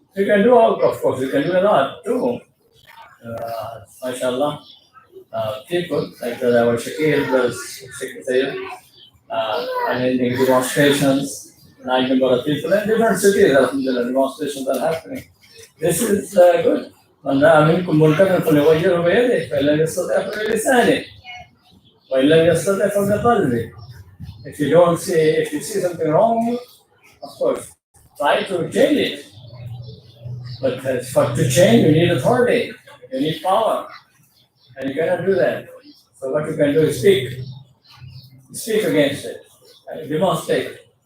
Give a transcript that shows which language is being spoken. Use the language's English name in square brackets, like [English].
[English] You can do all, of course, you can do a lot too. MashaAllah. People like our Shakir was arranging demonstrations, large number of people in different cities, demonstrations are happening. This is good. [Arabic] من رأى منكم منكرا فليغيره بيده فإن لم يستطع فبلسانه وإن لم يستطع فبقلبه. [English] If you see something wrong, of course, try to change it. But to change, you need authority, you need power, and you cannot do that. So what you can do is speak against it, demonstrate.